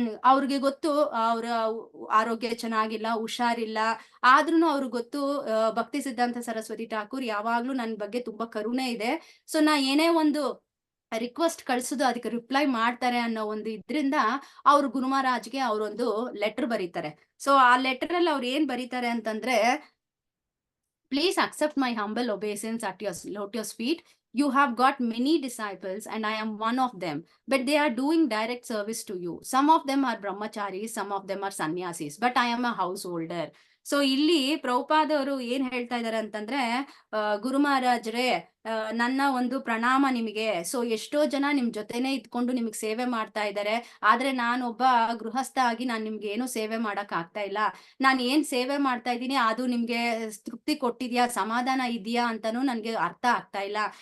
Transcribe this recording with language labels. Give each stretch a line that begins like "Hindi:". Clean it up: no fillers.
Kannada: ಅವ್ರಿಗೆ ಗೊತ್ತು ಅವ್ರ ಆರೋಗ್ಯ ಚೆನ್ನಾಗಿಲ್ಲ, ಹುಷಾರಿಲ್ಲ, ಆದ್ರೂನು ಅವ್ರಿಗೆ ಗೊತ್ತು ಭಕ್ತಿ ಸಿದ್ಧಾಂತ ಸರಸ್ವತಿ ಠಾಕೂರ್ ಯಾವಾಗ್ಲೂ ನನ್ ಬಗ್ಗೆ ತುಂಬಾ ಕರುಣೆ ಇದೆ. ಸೊ ನಾ ಏನೇ ಒಂದು ರಿಕ್ವೆಸ್ಟ್ ಕಳ್ಸುದು ಅದಕ್ಕೆ ರಿಪ್ಲೈ ಮಾಡ್ತಾರೆ ಅನ್ನೋ ಒಂದು ಇದ್ರಿಂದ ಅವ್ರ ಗುರು ಮಹಾರಾಜ್ಗೆ ಅವ್ರೊಂದು ಲೆಟರ್ ಬರೀತಾರೆ. ಸೊ ಆ ಲೆಟರ್ ಅಲ್ಲಿ ಅವ್ರು ಏನ್ ಬರೀತಾರೆ ಅಂತಂದ್ರೆ,
English: please accept my humble obeisance at your lotus feet. You have got many disciples and I am one of them, but they are doing direct service to you. Some of them are brahmacharis, some of them are sannyasis, but I am a householder.
Kannada: So ಇಲ್ಲಿ ಪ್ರಭುಪಾದ್ ಅವರು ಏನ್ ಹೇಳ್ತಾ ಇದಾರೆ ಅಂತಂದ್ರೆ, ಗುರು ಮಹಾರಾಜ್ರೆ, ನನ್ನ ಒಂದು ಪ್ರಣಾಮ ನಿಮಗೆ. ಸೊ ಎಷ್ಟೋ ಜನ ನಿಮ್ ಜೊತೆನೆ ಇದ್ಕೊಂಡು ನಿಮ್ಗೆ ಸೇವೆ ಮಾಡ್ತಾ ಇದ್ದಾರೆ, ಆದ್ರೆ ನಾನೊಬ್ಬ ಗೃಹಸ್ಥ ಆಗಿ ನಾನ್ ನಿಮ್ಗೆ ಏನು ಸೇವೆ ಮಾಡಕ್ ಆಗ್ತಾ ಇಲ್ಲ. ನಾನ್ ಏನ್ ಸೇವೆ ಮಾಡ್ತಾ ಇದ್ದೀನಿ ಅದು ನಿಮ್ಗೆ ತೃಪ್ತಿ ಕೊಟ್ಟಿದ್ಯಾ, ಸಮಾಧಾನ ಇದೆಯಾ ಅಂತಾನು ನನ್ಗೆ ಅರ್ಥ ಆಗ್ತಾ ಇಲ್ಲ.